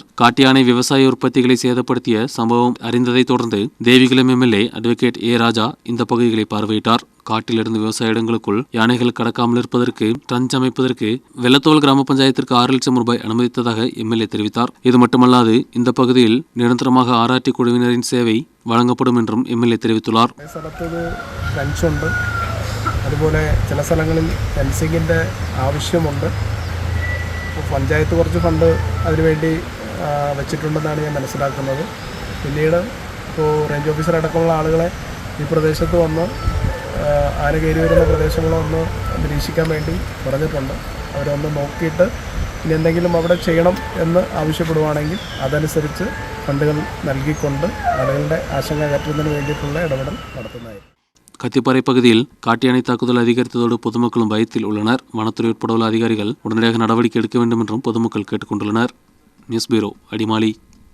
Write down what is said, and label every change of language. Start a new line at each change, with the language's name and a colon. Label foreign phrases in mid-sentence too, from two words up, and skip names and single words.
Tamil: காட்டு யானை விவசாய உற்பத்திகளை சேதப்படுத்திய சம்பவம் அறிந்ததை தொடர்ந்து தேவிகுளம் எம்எல்ஏ அட்வொகேட் ஏ ராஜா இந்த பகுதிகளை பார்வையிட்டார். காட்டிலிருந்து விவசாய இடங்களுக்குள் யானைகள் கடக்காமல் இருப்பதற்கு ட்ரஞ்ச் அமைப்பதற்கு வெள்ளத்துவல் கிராம பஞ்சாயத்திற்கு 6 லட்சம் ரூபாய் அனுமதித்ததாக எம்எல்ஏ தெரிவித்தார். இது மட்டுமல்லாது இந்த பகுதியில் நிரந்தரமாக ஆர்ஆர்டி குழுவினரின் சேவை വഴങ്ങപ്പെടും என்றுം എംഎൽഎ தெரிவித்துள்ளார்.
Malayalam: അതുപോലെ ചില സ്ഥലങ്ങളിൽ ഫെൻസിങ്ങിൻ്റെ ആവശ്യമുണ്ട്. പഞ്ചായത്ത് കുറച്ച് ഫണ്ട് അതിനുവേണ്ടി വെച്ചിട്ടുണ്ടെന്നാണ് ഞാൻ മനസ്സിലാക്കുന്നത്. പിന്നീട് ഇപ്പോൾ റേഞ്ച് ഓഫീസർ അടക്കമുള്ള ആളുകളെ ഈ പ്രദേശത്ത് വന്ന് ആന കയറി വരുന്ന പ്രദേശങ്ങളൊന്ന് നിരീക്ഷിക്കാൻ വേണ്ടി പറഞ്ഞിട്ടുണ്ട്. അവരൊന്ന് നോക്കിയിട്ട് ഇനി എന്തെങ്കിലും അവിടെ ചെയ്യണം എന്ന് ആവശ്യപ്പെടുവാണെങ്കിൽ അതനുസരിച്ച് ഫണ്ടുകൾ നൽകിക്കൊണ്ട് ആളുകളുടെ ആശങ്ക അകറ്റുന്നതിന് വേണ്ടിയിട്ടുള്ള ഇടപെടൽ നടത്തുന്നതായിരിക്കും.
Tamil: கத்திப்பாறை பகுதியில் காட்டு யானை தாக்குதல் அதிகரித்ததோடு பொதுமக்களும் பயத்தில் உள்ளனர். வனத்துறை உட்பட உள்ள அதிகாரிகள் உடனடியாக நடவடிக்கை எடுக்க வேண்டும் என்றும் பொதுமக்கள் கேட்டுக் கொண்டுள்ளனர். நியூஸ் பியூரோ, அடிமாலி.